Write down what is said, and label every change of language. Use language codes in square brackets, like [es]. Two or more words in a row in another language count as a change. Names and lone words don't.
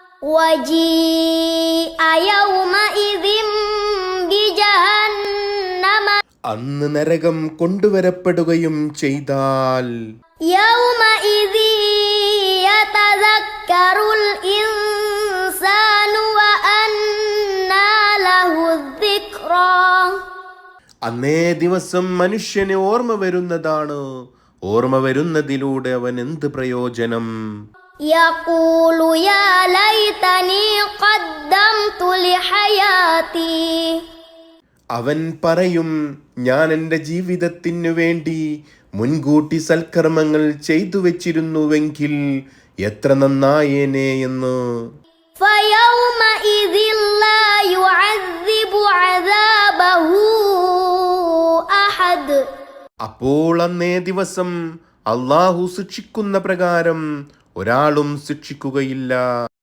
[ar] وجيء يومئذ بجهنم [ml] അന്ന് നരകം കൊണ്ടുവരപ്പെടുകയും ചെയ്താൽ [ar] يومئذ يتذكر الإنسان وأنى له الذكرى [ml] അന്നേ ദിവസം മനുഷ്യന് ഓർമ്മ വരുന്നതാണ്. ഓർമ്മ വരുന്നതിലൂടെ അവൻ എന്ത് പ്രയോജനം? [ar] يقول يا ليتني قدمت لحياتي [ml] അവൻ പറയും, ഞാൻ എൻ്റെ ജീവിതത്തിനു വേണ്ടി മുൻകൂട്ടി സൽക്കർമ്മങ്ങൾ ചെയ്തു വെച്ചിരുന്നുവെങ്കിൽ എത്ര നന്നായേനെ എന്ന്. [ar] فيومئذ لا يعذب عذابه أحد [ml] അപ്പോൾ അന്നേ ദിവസം അള്ളാഹു ശിക്ഷിക്കുന്ന പ്രകാരം ഒരാളും ശിക്ഷിക്കുകയില്ല.